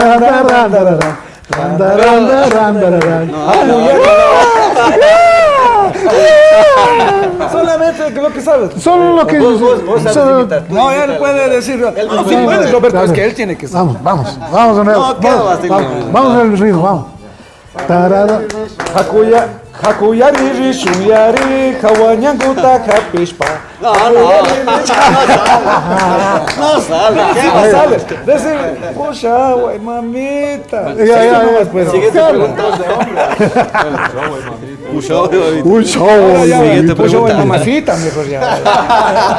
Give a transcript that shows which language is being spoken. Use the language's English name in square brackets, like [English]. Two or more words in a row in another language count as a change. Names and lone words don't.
[Spanish] Solamente lo que sabes. Solo lo que vos sabes imitar. No, él puede decirlo. Él sí puede, Roberto, es que él tiene que saber. Vamos de nuevo. Vamos al ritmo, vamos. [Quechua] Hakuyari rishuyari kawanyanguta kapishpa. [Spanish] No sale. ¿Qué no sale? Decir, pucha, güey, mamita. Ya. Siguiente pregunta. Siguiente pregunta. Mamacita, mejor ya.